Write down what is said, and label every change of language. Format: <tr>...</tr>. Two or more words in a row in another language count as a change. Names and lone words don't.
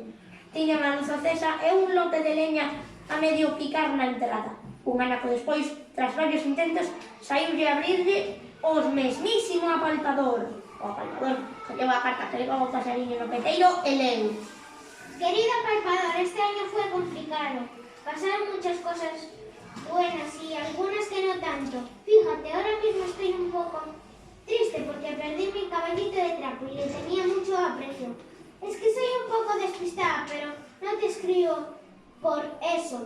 <gl>Tiñan a luz acesa e un lote de leña a medio picar na entrada. Un anaco despois, tras varios intentos, saíulle a abrirlle os mesmísimo apalpador. O apalpador colleu a carta que levaba o paxariño no peteiro e leu.</gl> <es>Querido apalpador, este año fue complicado. Pasaron muchas cosas buenas y algunas que no tanto. Fíjate, ahora mismo estoy un poco triste porque perdí mi caballito de trapo y le tenía mucho aprecio. Es que soy un poco despistada, pero no te escribo por eso.</es>